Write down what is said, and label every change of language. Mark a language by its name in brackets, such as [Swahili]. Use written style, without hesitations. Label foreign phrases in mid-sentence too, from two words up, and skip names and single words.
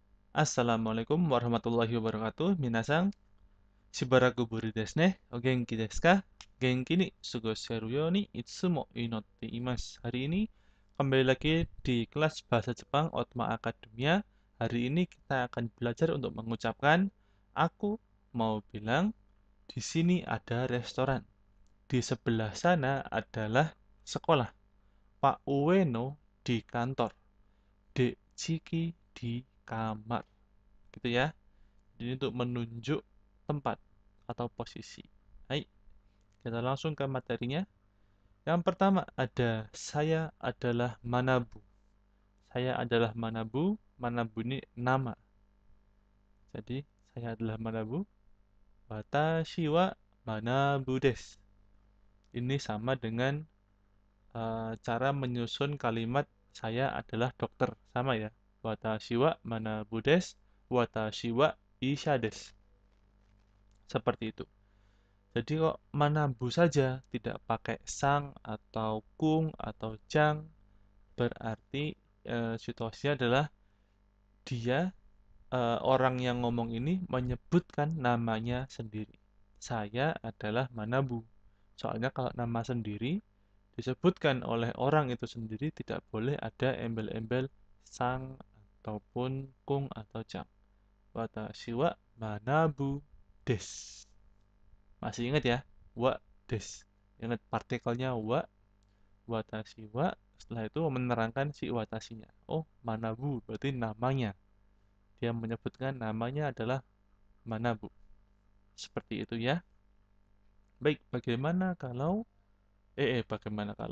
[Arabic] السلام عليكم ورحمة الله وبركاته. [Japanese] みなさん、しばらくぶりですね。お元気ですか? 元気に過ごしてるようにいつも祈っています. [Indonesian] Hari ini kembali lagi di kelas bahasa Jepang Otma Academia. Hari ini kita akan belajar untuk mengucapkan aku mau bilang di sini ada restoran. Di sebelah sana adalah sekolah. Pak Ueno di kantor. Dek Ciki di kamar. Gitu ya. Jadi untuk menunjuk tempat atau posisi. Hai, kita langsung ke materinya. Yang pertama ada saya adalah Manabu. Saya adalah Manabu. Manabu ini nama. Jadi saya adalah Manabu. [Japanese] 私はマナブです. [Indonesian] Ini sama dengan cara menyusun kalimat saya adalah dokter. Sama ya. [Japanese] 私はマナブです。私は医者です. [Indonesian] Seperti itu. Jadi kok Manabu saja, tidak pakai sang atau kung atau jang, berarti situasinya adalah dia orang yang ngomong ini menyebutkan namanya sendiri. Saya adalah Manabu. Soalnya kalau nama sendiri disebutkan oleh orang itu sendiri tidak boleh ada embel-embel sang ataupun kung atau jang. [Japanese] 私はマナブです. [Indonesian] Masih ingat ya? [Japanese] はです. [Indonesian] Ingat partikelnya wa, [Japanese] 私は. [Indonesian] Setelah itu menerangkan si watashinya. Oh, Manabu berarti namanya. Dia menyebutkan namanya adalah Manabu. Seperti itu ya. Baik, bagaimana kalau?